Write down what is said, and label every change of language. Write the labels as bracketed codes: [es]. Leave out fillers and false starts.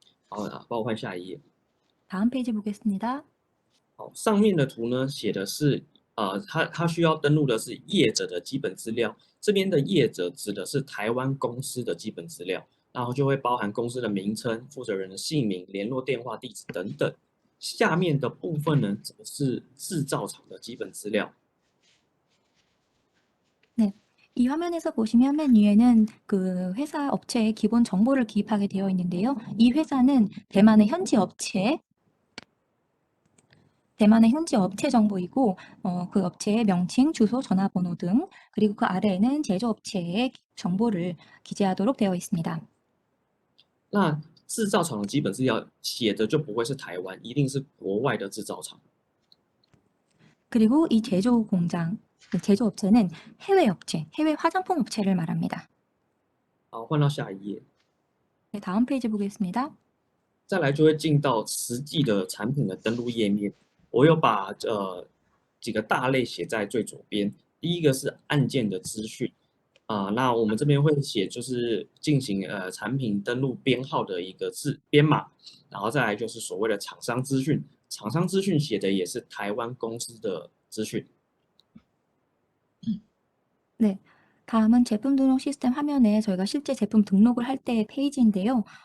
[zh] 好，帮我换下一页。 [ko] 다음 페이지 보겠습니다. [zh] 好，上面的图呢写的是，它需要登录的是业者的基本资料，这边的业者指的是台湾公司的基本资料，然后就会包含公司的名称、负责人的姓名、联络电话、地址等等。下面的部分呢，则是制造厂的基本资料。 [ko] 네. 이 화면에서 보시면 맨 위에는 그 회사 업체의 기본 정보를 기입하게 되어 있는데요. 이 회사는 대만의 현지 업체 정보이고 그 업체의 명칭, 주소, 전화번호 등 그리고 그 아래에는 제조업체의 정보를 기재하도록 되어 있습니다. [zh] 那制造厂的基本资料写的就不会是台湾，一定是国外的制造厂。 [ko] 그리고 이 제조 공장, 그 제조업체는 해외 업체, 해외 화장품 업체를 말합니다. [zh] 好，换到下一页。 [ko] 네, 다음 페이지 보겠습니다. [zh] 再来就会进到实际的产品的登录页面。我有把几个大类写在最左边。第一个是案件的资讯那我们这边会写就是进行产品登录编号的一个编码，然后再来就是所谓的厂商资讯。厂商资讯写的也是台湾公司的资讯。 [ko] 네. 다음은 제품 등록 시스템 화면에 저희가 실제 제품 등록을 할 때의 페이지인데요.